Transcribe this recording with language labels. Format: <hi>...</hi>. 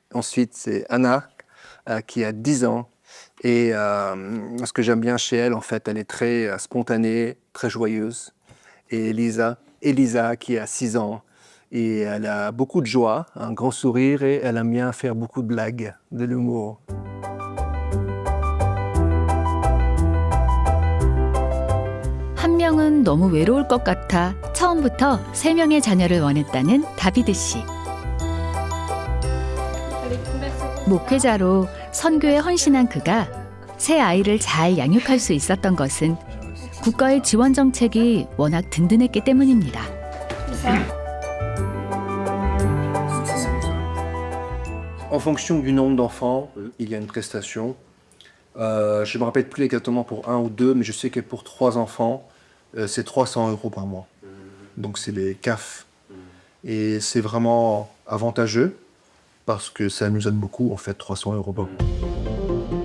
<fr>Ensuite, c'est Anna, qui a 10 ans. Et ce que j'aime bien chez elle, en fait, elle est très spontanée, très joyeuse. Et Elisa, qui a 6 ans. Et elle a beaucoup de joie, un grand sourire et elle aime bien faire beaucoup de blagues, de l'humour.</fr> <ko>한 명은 너무 외로울 것 같아 처음부터 3명의 자녀를 원했다는 다비드 씨. 목회자로 선교에 헌신한 그가 새 아이를 잘 양육할 수 있었던 것은 국가의 지원 정책이 워낙 든든했기 때문입니다.</ko> <fr>En fonction du nombre d'enfants, il y a une prestation. Je ne me rappelle plus exactement pour 1 ou 2, mais je sais que pour 3 enfants, c'est 300 € par mois. Donc c'est les CAF. Et c'est vraiment avantageux parce que ça nous aide beaucoup, en fait, 300 € par mois.</fr>